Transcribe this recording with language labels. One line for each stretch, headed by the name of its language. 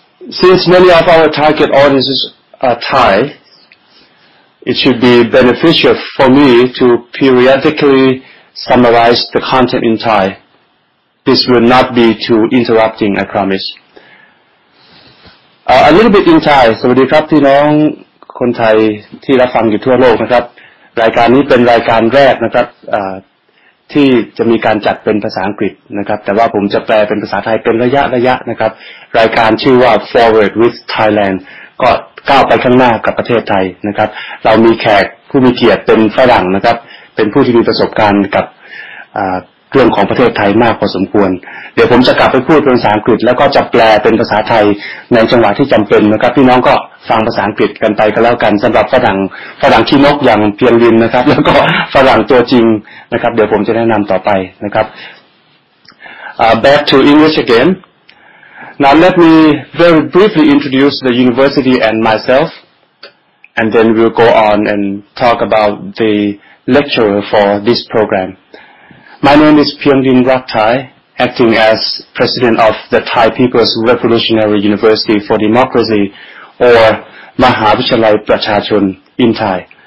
English: Since many of our target audiences are Thai, it should be beneficial for me to periodically summarize the content in Thai. This will not be too interrupting, I promise. A little bit in Thai
Thai: สวัสดีครับพี่น้องคนไทยที่รับฟังอยู่ทั่วโลกนะครับรายการนี้เป็นรายการแรกนะครับที่จะมีการจัดเป็นภาษาอังกฤษนะครับแต่ว่าผมจะแปลเป็นภาษาไทยเป็นระยะนะครับรายการชื่อว่า Forward with Thailand ก็ก้าวไปข้างหน้ากับประเทศไทยนะครับเรามีแขกผู้มีเกียรติเป็นฝรั่งนะครับเป็นผู้ที่มีประสบการณ์กับ เรื่องของประเทศไทยมากพอสมควรเดี๋ยวผมจะกลับไปพูดเป็นภาษาอังกฤษแล้วก็จะแปลเป็นภาษาไทยในจังหวะที่จำเป็นนะครับพี่น้องก็ฟังภาษาอังกฤษกันไปก็แล้วกันสำหรับฝรั่งขี้นกอย่างเพียงลินนะครับแล้วก็ฝรั่งตัวจริงนะครับเดี๋ยวผมจะแนะนำต่อไปนะครับ
English: back to English again. Now let me very briefly introduce the university and myself, and then we'll go on and talk about the lecturer for this program.My name is Pyonglin Rakthai, acting as president of the Thai People's Revolutionary University for Democracy, or มหาวิทยาลัยประชาชน in Thai.